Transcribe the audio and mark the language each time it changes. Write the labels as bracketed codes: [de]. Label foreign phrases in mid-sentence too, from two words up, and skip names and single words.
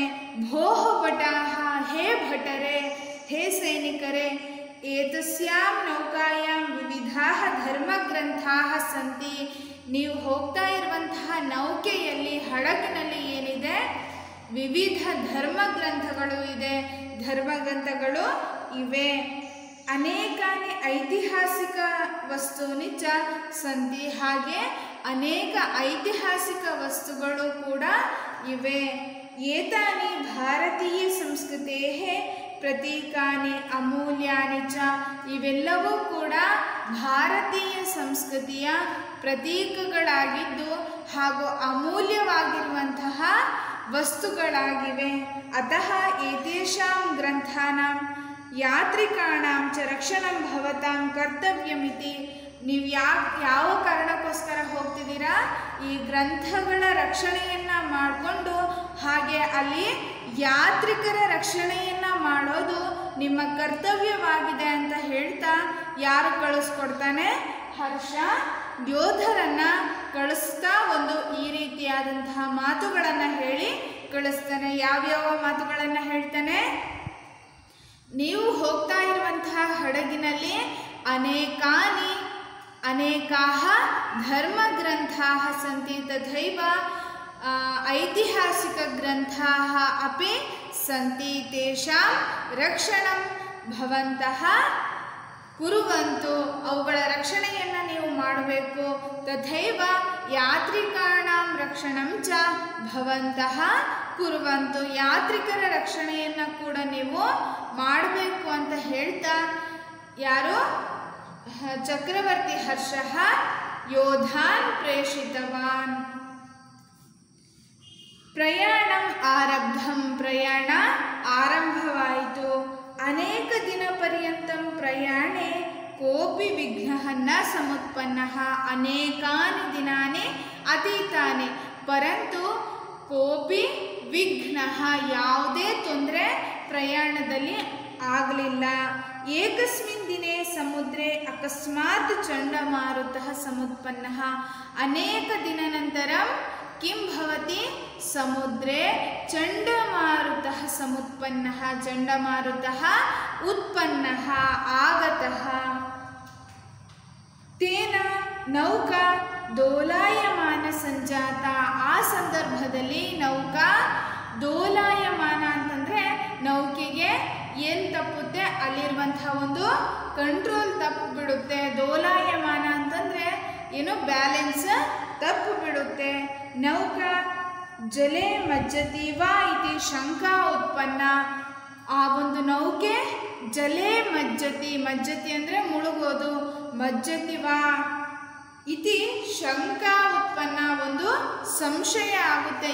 [sa] ಭೋಃ ಭಟಾಃ, [kn] ಹೇ ಭಟರೇ, ಹೇ ಸೈನಿಕರೇ, [sa] ಏತಸ್ಯಾಂ ನೌಕಾಯಾಂ ವಿವಿಧಾಃ ಧರ್ಮಗ್ರಂಥಾಃ ಸಂತಿ, [kn] ನೀವು ಹೋಗ್ತಾ ಇರುವಂತಹ ನೌಕೆಯಲ್ಲಿ, ಹಡಗಿನಲ್ಲಿ ಏನಿದೆ? ವಿವಿಧ ಧರ್ಮಗ್ರಂಥಗಳು ಇದೆ, ಧರ್ಮಗ್ರಂಥಗಳು ಇವೆ. [sa] ಅನೇಕಾನಿ ಐತಿಹಾಸಿಕ ವಸ್ತೂನಿ ಚ ಸಂತಿ, [kn] ಹಾಗೆ ಅನೇಕ ಐತಿಹಾಸಿಕ ವಸ್ತುಗಳು ಕೂಡ ಇವೆ. [sa] ಏತಾನಿ ಭಾರತೀಯ ಸಂಸ್ಕೃತೇ ಪ್ರತೀಕಾನಿ ಅಮೂಲ್ಯಾನಿ ಚ, [kn] ಇವೆಲ್ಲವೂ ಕೂಡ ಭಾರತೀಯ ಸಂಸ್ಕೃತಿಯ ಪ್ರತೀಕಗಳಾಗಿದ್ದು ಹಾಗೂ ಅಮೂಲ್ಯವಾಗಿರುವಂತಹ ವಸ್ತುಗಳಾಗಿವೆ. [sa] ಅತಃ ಏತೇಷಾಂ ಗ್ರಂಥಾನಾಂ ಯಾತ್ರಿಕಾಣಾಂ ಚ ರಕ್ಷಣಂ ಭವತಾಂ ಕರ್ತವ್ಯಮಿತಿ, [kn] ನೀವು ಯಾವ ಕಾರಣಕ್ಕೋಸ್ಕರ ಹೋಗ್ತಿದ್ದೀರಾ? ಈ ಗ್ರಂಥಗಳ ರಕ್ಷಣೆಯನ್ನ ಮಾಡಿಕೊಂಡು ಹಾಗೆ ಅಲ್ಲಿ ಯಾತ್ರಿಕರ ರಕ್ಷಣೆಯನ್ನ ಮಾಡೋದು ನಿಮ್ಮ ಕರ್ತವ್ಯವಾಗಿದೆ ಅಂತ ಹೇಳ್ತಾ ಯಾರು ಕಳಿಸ್ಕೊಡ್ತಾನೆ? ಹರ್ಷ ಯೋಧರನ್ನ ಕಳಿಸ್ತಾ ಒಂದು ಈ ರೀತಿಯಾದಂತಹ ಮಾತುಗಳನ್ನು ಹೇಳಿ ಕಳಿಸ್ತಾನೆ. ಯಾವ್ಯಾವ ಮಾತುಗಳನ್ನು ಹೇಳ್ತಾನೆ? ನೀವು ಹೋಗ್ತಾ ಇರುವಂತಹ ಹಡಗಿನಲ್ಲಿ [sa] ಅನೇಕಾಹ ಧರ್ಮಗ್ರಂಥಾಃ ಸಂತಿ ತಥೈವ ಐತಿಹಾಸಿಕ ಗ್ರಂಥಾಃ ಅಪಿ ಸಂತಿ, ತೇಷಾಂ ರಕ್ಷಣಂ ಭವಂತಃ ಕುರುವಂತು, [kn] ಅವುಗಳ ರಕ್ಷಣೆಯನ್ನು ನೀವು ಮಾಡಬೇಕು. [sa] ತಥೈವ ಯಾತ್ರಿಕಾಣಾಂ ರಕ್ಷಣಂ ಚ ಭವಂತಃ ಕುರುವಂತು, [kn] ಯಾತ್ರಿಕರ ರಕ್ಷಣೆಯನ್ನು ಕೂಡ ನೀವು ಮಾಡಬೇಕು ಅಂತ ಹೇಳ್ತಾ ಯಾರು? [sa] ಚಕ್ರವರ್ತಿ ಹರ್ಷಃ ಯೋಧಾನ್ ಪ್ರೇಷಿತವಾನ್. ಪ್ರಯಾಣಂ ಆರಬ್ಧಂ, [kn] ಪ್ರಯಾಣ ಆರಂಭವಾಯಿತು. [sa] ಅನೇಕ ದಿನ ಪರ್ಯಂತಂ ಪ್ರಯಾಣೆ ಕೋಪಿ ವಿಘ್ನಃ ನ ಸಮುತ್ಪನ್ನಃ, ಅನೇಕಾನಿ ದಿನಾನಿ ಅತೀತಾನಿ ಪರಂತು ಕೋಪಿ ವಿಘ್ನಃ, [kn] ಯಾವುದೇ ತೊಂದರೆ ಪ್ರಯಾಣದಲ್ಲಿ ಆಗಲಿಲ್ಲ. [sa] ಏಕಸ್ಮಿನ್ ದಿನೇ ಸಮುದ್ರೇ ಅಕಸ್ಮಾತ್ ಚಂಡಮಾರುತಃ ಸಮುತ್ಪನ್ನಃ, ಅನೇಕ ದಿನ ನಂತರಂ किं भवति? समुद्रे चंडमारुतः समुत्पन्नः, चंडमारुतः उत्पन्नः आगतः. तेन नौका दोलायमान संजाತ, [kn] ಆ ಸಂದರ್ಭದಲ್ಲಿ [sa] ನೌಕಾ ದೋಲಾಯಮಾನ [kn] ಅಂತಂದ್ರೆ ನೌಕೆಗೆ ಏನು ತಪ್ಪುತ್ತೆ? ಅಲ್ಲಿರುವಂತಹ ಒಂದು ಕಂಟ್ರೋಲ್ ತಪ್ಪು ಬಿಡುತ್ತೆ. ದೋಲಾಯಮಾನ ಅಂತಂದ್ರೆ ಏನು? ಬ್ಯಾಲೆನ್ಸ್ ತಪ್ಪು ಬಿಡುತ್ತೆ. [sa] ನೌಕಾ ಜಲೆ ಮಜ್ಜತಿ ವಾ ಇತಿ ಶಂಕಾ ಉತ್ಪನ್ನ, [kn] ಆ ಒಂದು ನೌಕೆ [sa] ಜಲೆ ಮಜ್ಜತಿ, ಮಜ್ಜತಿ [kn] ಅಂದರೆ ಮುಳುಗೋದು, [sa] ಮಜ್ಜತಿ ವಾ ಇತಿ ಶಂಕಾ ಉತ್ಪನ್ನ, [kn] ಒಂದು ಸಂಶಯ ಆಗುತ್ತೆ.